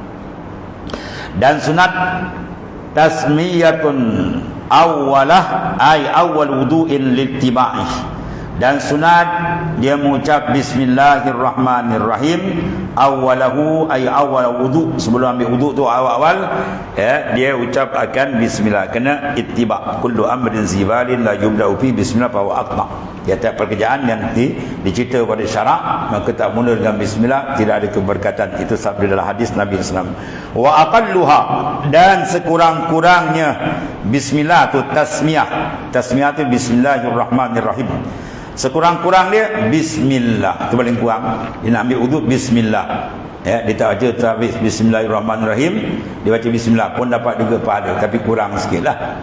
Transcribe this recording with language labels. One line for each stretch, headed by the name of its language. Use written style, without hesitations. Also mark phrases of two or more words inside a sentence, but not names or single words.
Arabic: Dan sunat تسمية أوله أي أول وضوء للاتباع.
Malay: Dan sunat dia mengucap bismillahirrahmanirrahim
Arabic: أوله أي أول وضوء'.
Malay: Sebelum ambil wudu' tu awal-awal dia ucap akan bismillah, kena ittiba.
Arabic: كل أمر ذي بال لا يبدأ في بسم الله فهو أقطع.
Malay: Tiap pekerjaan yang dicerita pada syarak maka tak mula dengan bismillah, tidak ada keberkatan. Itu sabda dalam hadis Nabi
Arabic: صلى الله عليه وسلم. وأقلها,
Malay: dan sekurang-kurangnya bismillah tu tasmiyah. Tasmiyah tu bismillahirrahmanirrahim. Sekurang-kurang dia bismillah, itu paling kurang. Dia nak ambil wuduk bismillah. Dia tak baca habis bismillahirrahmanirrahim, dia baca bismillah pun dapat juga pahala, tapi kurang sikitlah.